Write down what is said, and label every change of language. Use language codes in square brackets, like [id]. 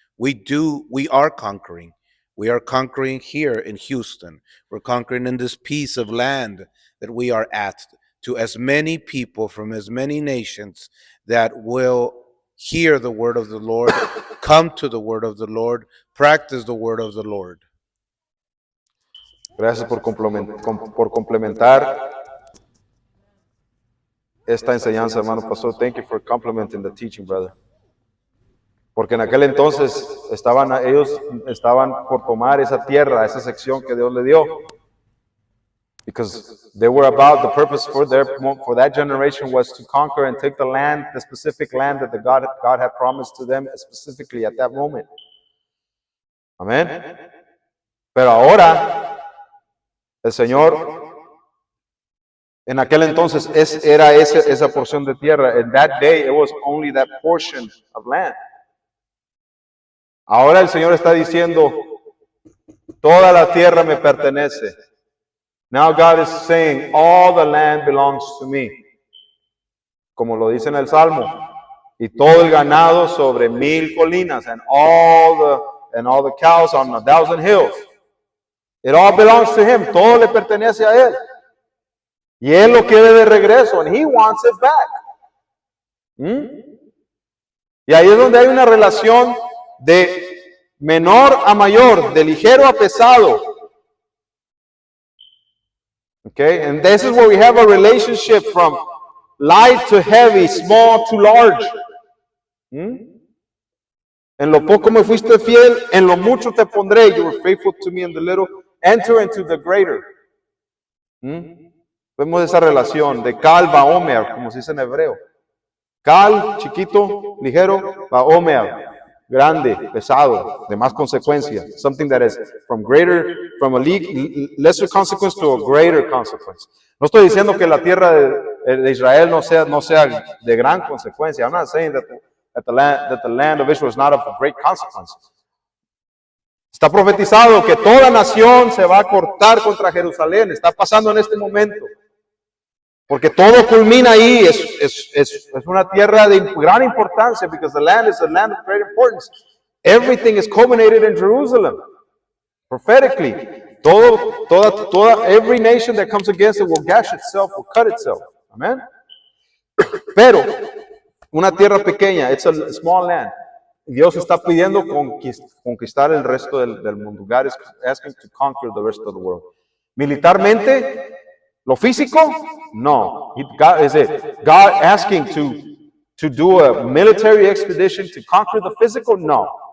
[en] We are conquering. We are conquering here in Houston. We're conquering in this piece of land that we are at, to as many people from as many nations that will hear the word of the Lord, come to the word of the Lord, practice the word of the Lord. [es] Gracias por complementar esta enseñanza, hermano Pastor. [en] Thank you for complementing the teaching, brother. [es] Porque en aquel entonces ellos estaban por tomar esa tierra, esa sección que Dios le dio. [en] Because they were about, the purpose for that generation was to conquer and take the land, the specific land that God had promised to them specifically at that moment. [es] Amén. Pero ahora, el Señor, en aquel entonces, era esa porción de tierra. [en] In that day, it was only that portion of land. [es] Ahora el Señor está diciendo, toda la tierra me pertenece. [en] Now God is saying, all the land belongs to me. [es] Como lo dice en el Salmo. Y todo el ganado sobre 1000 colinas, [en] and all the cows on 1,000 hills. It all belongs to him. [es] Todo le pertenece a él. Y él lo quiere de regreso, [en] and he wants it back. [es] Y ahí es donde hay una relación de menor a mayor, de ligero a pesado. [en] Okay, and this is where we have a relationship from light to heavy, small to large. [es] En lo poco me fuiste fiel, en lo mucho te pondré. [en] You were faithful to me in the little. Enter into the greater. [es] Vemos esa relación de Cal Baomer, como se dice en hebreo. Cal, chiquito, ligero, Baomer, grande, pesado, de más consecuencia. [en] Something that is from a lesser consequence to a greater consequence. [es] No estoy diciendo que la tierra de Israel no sea de gran consecuencia. [en] I'm not saying that the land of Israel is not of great consequence. [es] Está profetizado que toda nación se va a cortar contra Jerusalén. Está pasando en este momento. Porque todo culmina ahí. Es una tierra de gran importancia. [en] Because the land is a land of great importance. Everything is culminated in Jerusalem. Prophetically. Every nation that comes against it will gash itself, will cut itself. Amen. [es] Pero, una tierra pequeña. [en] It's a small land. [es] Dios está pidiendo conquistar el resto del mundo. [en] God is asking to conquer the rest of the world. [es] Militarmente, lo físico, no. [en] God asking to do a military expedition to conquer the physical, no.